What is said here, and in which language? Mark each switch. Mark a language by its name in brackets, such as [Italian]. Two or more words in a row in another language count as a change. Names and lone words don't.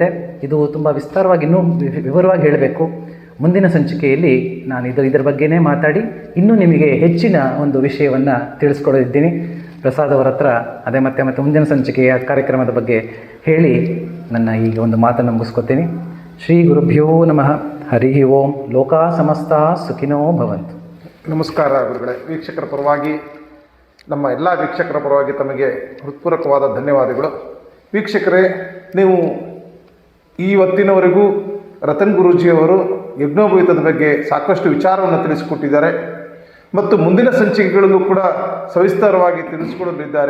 [Kannada] ಇದು ತುಂಬ ವಿಸ್ತಾರವಾಗಿ ಇನ್ನೂ ವಿವರವಾಗಿ ಹೇಳಬೇಕು. ಮುಂದಿನ ಸಂಚಿಕೆಯಲ್ಲಿ ನಾನು ಇದರ ಬಗ್ಗೆನೇ ಮಾತಾಡಿ ಇನ್ನೂ ನಿಮಗೆ ಹೆಚ್ಚಿನ ಒಂದು ವಿಷಯವನ್ನು ತಿಳಿಸ್ಕೊಡೋದಿದ್ದೀನಿ. ಪ್ರಸಾದ್ ಅವರ ಹತ್ರ ಅದೇ ಮತ್ತೆ ಮುಂದಿನ ಸಂಚಿಕೆಯ ಕಾರ್ಯಕ್ರಮದ ಬಗ್ಗೆ ಹೇಳಿ ನನ್ನ ಈಗ ಒಂದು ಮಾತನ್ನು ಮುಗಿಸ್ಕೊತೀನಿ. [Sanskrit] ಶ್ರೀ ಗುರುಭ್ಯೋ ನಮಃ. ಹರಿ ಓಂ. ಲೋಕಾ ಸಮಸ್ತಾ ಸುಖಿನೋ ಭವಂತು. [Kannada] ನಮಸ್ಕಾರ ಗುರುಗಳೇ. ವೀಕ್ಷಕರ ಪರವಾಗಿ, ನಮ್ಮ ಎಲ್ಲ ವೀಕ್ಷಕರ ಪರವಾಗಿ ತಮಗೆ ಹೃತ್ಪೂರ್ವಕವಾದ ಧನ್ಯವಾದಗಳು. ವೀಕ್ಷಕರೇ, ನೀವು ಇವತ್ತಿನವರೆಗೂ ರತನ್ ಗುರೂಜಿಯವರು ಯಜ್ಞೋಪವೀತದ ಬಗ್ಗೆ ಸಾಕಷ್ಟು ವಿಚಾರವನ್ನು ತಿಳಿಸಿಕೊಟ್ಟಿದ್ದಾರೆ ಮತ್ತು ಮುಂದಿನ ಸಂಚಿಕೆಗಳಲ್ಲೂ ಕೂಡ ಸವಿಸ್ತಾರವಾಗಿ ತಿಳಿಸಿಕೊಡಲಿದ್ದಾರೆ.